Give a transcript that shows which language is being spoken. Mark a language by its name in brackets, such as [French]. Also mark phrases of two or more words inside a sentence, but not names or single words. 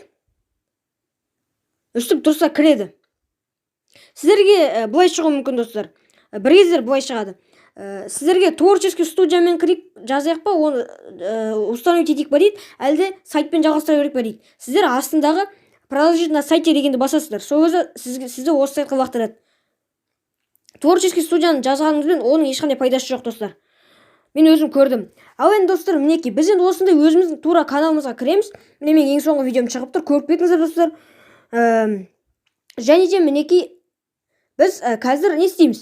[Kazakh] Өстіп тұрса кіреді. Сіздерге бұлай шығуы мүмкін, достар. Бір кездер бұлай шығады. Сіздерге творческий студиямен кіріп жазайық па, оны установить етейік па дейді, әлде сайтпен жалғастыра берейік па дейді. Сіздер астындағы [Russian] продолжить на сайте [Kazakh] дегенді басасыздар. Сол кезде сізді осы сайтқа лақтырады. Творческий студияны жазғаныңызбен оның ешқандай пайдасы жоқ, достар. Мен өзім көрдім. Ал енді достар, мінекей, біз енді осындай өзіміздің тура каналымызға кіреміз. Міне мен ең соңғы видеом шығып тұр, көріп кетіңіздер, достар. Және де мінекей, біз қазір не істейміз?